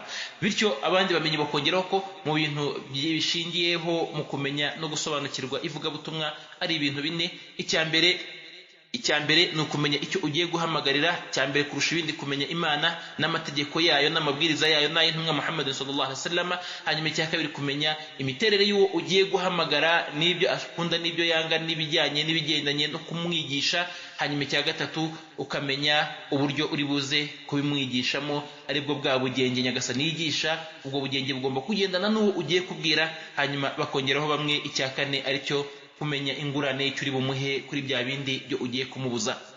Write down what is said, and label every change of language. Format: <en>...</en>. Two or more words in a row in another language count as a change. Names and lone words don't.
<rw>Bityo abandi bamenyi bakongeraho ko mu bintu bishingiyeho mu kumenya no gusobanukirwa ivugabutumwa ari ibintu bine. Icya mbere ni ukumenya icyo ugiye guhamagarira, cya mbere kurusha ibindi kumenya Imana n'amategeko yayo n'amabwiriza yayo n'ay'intumwa Muhammad</rw> <ar>صلى الله عليه وسلم.</ar> <rw>Hanyuma icya kabiri kumenya imiterere y'uwo ugiye guhamagara, n'ibyo akunda n'ibyo yanga, n'ibijyanye n'ibigendanye no kumwigisha. Hanyuma icya gatatu ukamenya uburyo uri buze kubimwigishamo, aribwo bwa bugenge Nyagasani yigisha. Ubwo bugenge bugomba kugendana n'uwo ugiye kubwira. Hanyuma bakongeraho bamwe icya kane, aricyo kumenya ingurane y'icyo uri bumuhe kuri bya bindi byo ugiye kumubuza.</rw>